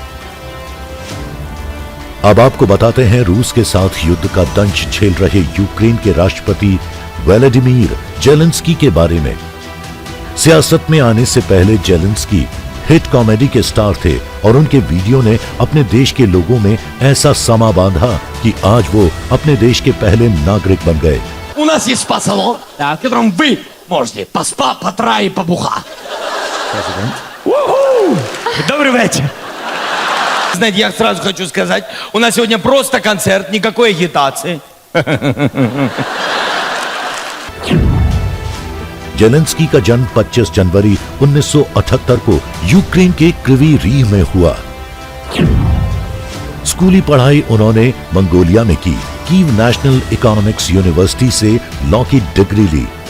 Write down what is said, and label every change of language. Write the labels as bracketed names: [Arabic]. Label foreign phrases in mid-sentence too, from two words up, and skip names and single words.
[Hindi] अब आपको बताते हैं रूस के साथ युद्ध का दंश झेल रहे यूक्रेन के राष्ट्रपति व्लादिमीर जेलेंस्की के बारे में। सियासत में आने से पहले जेलेंस्की हिट कॉमेडी के स्टार थे और उनके वीडियो ने अपने देश के लोगों में ऐसा समा बांधा कि आज वो अपने देश के पहले नागरिक बन गए। [Russian] У нас есть спа-салон, в котором вы можете поспа, потра и побуха. Добрый вечер. Знаете, я сразу хочу сказать, у нас сегодня просто концерт, никакой агитации. [Hindi] जेलेंस्की का जन्म 25 जनवरी 1978 को यूक्रेन के क्रिवी रीह में हुआ। स्कूली पढ़ाई उन्होंने मंगोलिया में की। कीव नेशनल इकोनॉमिक्स यूनिवर्सिटी से लॉ की डिग्री ली।